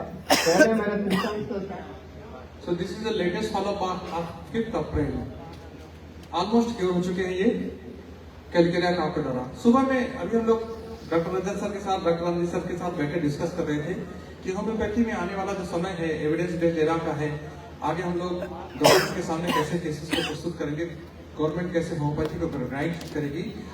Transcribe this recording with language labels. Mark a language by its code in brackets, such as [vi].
[hi] पहले मेरे symptoms [en] So this is the latest follow-up of 5th April. [hi] Almost cure हो चुके हैं ये कैलकेरिया का आपका दौरा। सुबह में अभी हम लोग डॉक्टर रंजन सर के साथ, डॉक्टर रंजीत सर के साथ बैठे डिस्कस कर रहे थे कि होम्योपैथी में आने वाला जो समय है एविडेंस बेस्ड एरा का है, आगे हम लोग गवर्नमेंट के सामने कैसे केसेस को प्रस्तुत करेंगे, गवर्नमेंट कैसे होम्योपैथी को रिकॉग्नाइज करेगी।